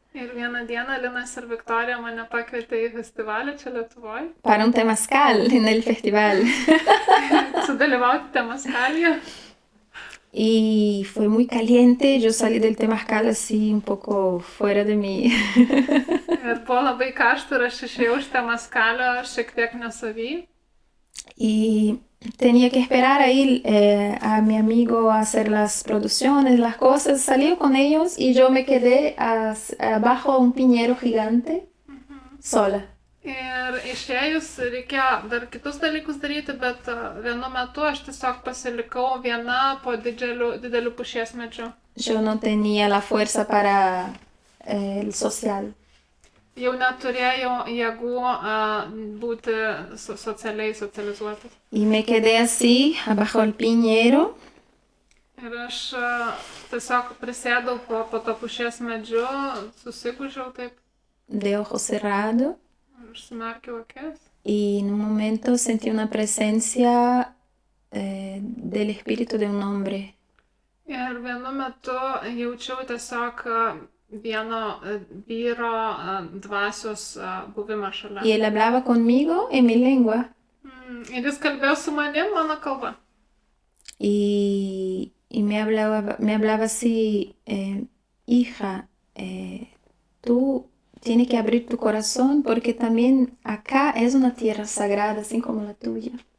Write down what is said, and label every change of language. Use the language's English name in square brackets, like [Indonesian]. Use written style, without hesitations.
[Lithuanian] Ir vieną dieną Linas ir Viktorija mane pakvietė į festivalį čia Lietuvoje. [Spanish] Para un temazcal en el festival. [Lithuanian] Sudalyvauti temazcalyje. [Spanish] Y fue muy caliente, yo salí del temazcal así un poco fuera de mí. [Lithuanian] Ir buvo labai karšta ir aš išėjau iš temazkalio šiek tiek nesavy. [Spanish] Y tenía que esperar ahí a mi amigo a hacer las producciones, las cosas. Salí con ellos y yo me quedé abajo un piñero gigante, sola. [Lithuanian] Ir išėjus reikėjo dar kitus dalykus daryti, bet vienu metu aš tiesiog pasilikau viena po dideliu pušies medžiu. [Spanish] Yo no tenía la fuerza para el social. [Lithuanian] Jau neturėjau jėgų būti socializuotas. [Spanish] Y me quedé así, abajo el piñero. [Lithuanian] Ir aš tiesiog prisėdau po to pušies medžiu, susigūžiau taip. [Spanish] De ojos cerrados. [Lithuanian] Užsimerkiau akis. [Spanish] Y en un momento sentí una presencia del espíritu de un hombre. [Lithuanian] Ir vienu metu jaučiau tiesiog vieno vyro dvasios buvimą šalia. [Spanish] Y él hablaba conmigo en mi lengua. [Lithuanian] Ir jis kalbėjo su manim mano kalba. [Spanish] Y me hablaba así, hija, tú tienes que abrir tu corazón porque también acá es una tierra sagrada, así como la tuya.